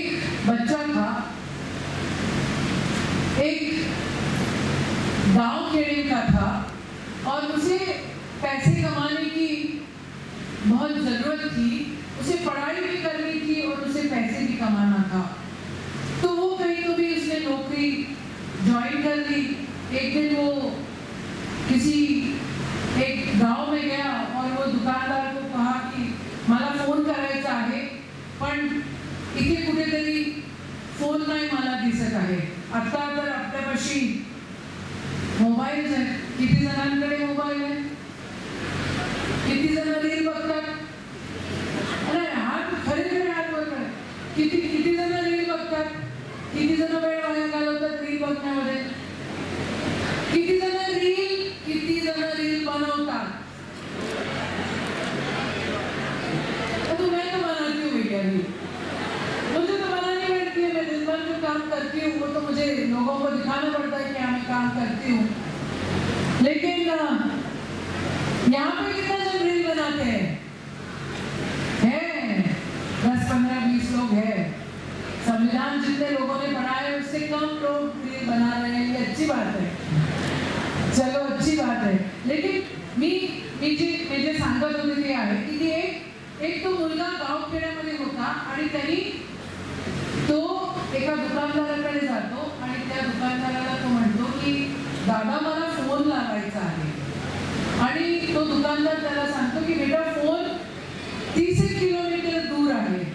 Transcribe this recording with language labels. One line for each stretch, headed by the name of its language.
Hindi: एक बच्चा था, एक गांव खेड़े का था और उसे पैसे कमाने की बहुत जरूरत थी, उसे पढ़ाई भी करनी थी और उसे पैसे भी कमाना था। तो वो कहीं तो भी उसने नौकरी ज्वाइन कर ली। एक दिन वो किसी एक गांव में गया और वो दुकानदार को कहा कि
Marathi: मला फोन करायचा आहे पण इथे कुठेतरी फोन नाही मला दिसत आहे। आता तर आपल्यापाशी मोबाईल आहे, किती जणांकडे मोबाईल आहे, किती जण रील बघतात? अरे हात खरे हात वर करा, किती जण रील बघतात, किती जण वेळ वाया घालवतात रील बघण्यामध्ये, किती जण रील बनवतात?
Hindi: तो मैं तो बनाती हूँ भैया रील, मुझे तो बनानी पड़ती है, मैं दिन भर जो काम करती हूँ वो तो मुझे लोगों को दिखाना पड़ता है कि हाँ मैं काम करती हूँ। लेकिन यहाँ पे कितना जन रील बनाते हैं? 10, 15, 20 लोग हैं। संविधान जितने लोगों ने पढ़ा है उससे कम लोग रील बना रहे हैं, ये अच्छी बात है, चलो अच्छी बात है।
Marathi: लेकिन मी जे सांगत होते ते आहे की एक तो मुलगा गाव खेड्यामध्ये होता आणि त्यांनी तो एका दुकानदाराकडे जातो आणि त्या दुकानदाराला तो म्हणतो की दादा मला फोन लावायचा आहे, आणि तो दुकानदार त्याला सांगतो की बेटा फोन 30 किलोमीटर दूर आहे।